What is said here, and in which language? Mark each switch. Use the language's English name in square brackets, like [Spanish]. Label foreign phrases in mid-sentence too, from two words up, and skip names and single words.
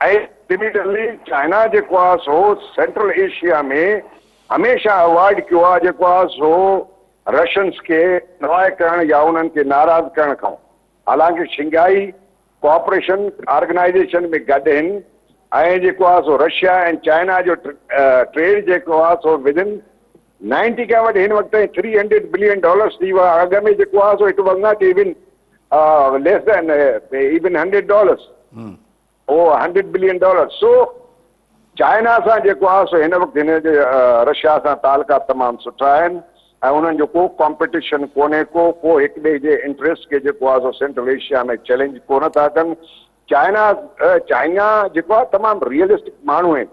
[Sindhi] ऐं सिमिलरली चाइना जेको आहे सो सेंट्रल एशिया में हमेशह अवॉइड कयो आहे जेको आहे सो रशियन्स खे नवाए करणु या उन्हनि खे नाराज़ करण खां। हालांकि शिंघाई कोऑपरेशन ऑर्गेनाइजेशन में गॾु आहिनि ऐं जेको आहे सो रशिया ऐं चाइना जो ट्रेड जेको आहे सो विदिन 90 खां वठी हिन वक़्तु $300 बिलियन थी वियो आहे। अॻ में जेको आहे सो [English] it was not even less than even $100. or $100 billion. [Sindhi] So चाइना सां जेको आहे सो हिन वक़्तु हिन जे रशिया सां तालुका तमामु सुठा आहिनि ऐं उन्हनि जो को कॉम्पिटिशन कोन्हे को हिकु ॿिए जे इंट्रस्ट खे जेको आहे सो सेंट्रल एशिया में चैलेंज कोन था कनि. चाइना जेको आहे तमामु रियलिस्टिक माण्हू आहिनि.